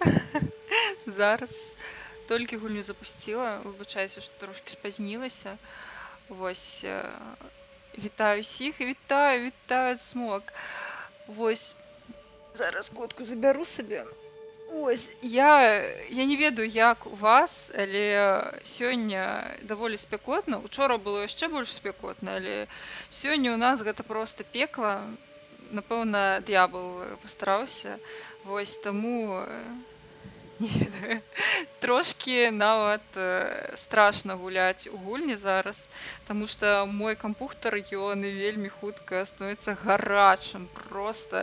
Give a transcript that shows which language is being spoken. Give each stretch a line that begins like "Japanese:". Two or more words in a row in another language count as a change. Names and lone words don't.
Ukrainian: Зараз. Тільки гульню запустила, вибачаюся, що трошки спознілася. Ось, вітаю всіх, вітаю смок. Ось, зараз котку заберу собі.
Belarusian: Ось, я не ведаю, як у вас, але сёння даволі спякотна. Учора было яшчэ больш спякотна, але сёння у нас гэта проста пекла. Напэўна, д'ябл пастараўся. Вось, таму не ведаю. Трошки нават страшна гуляць у гульні зараз, таму што мой кампухтар, ён вельмі хутка становіцца гарачым проста.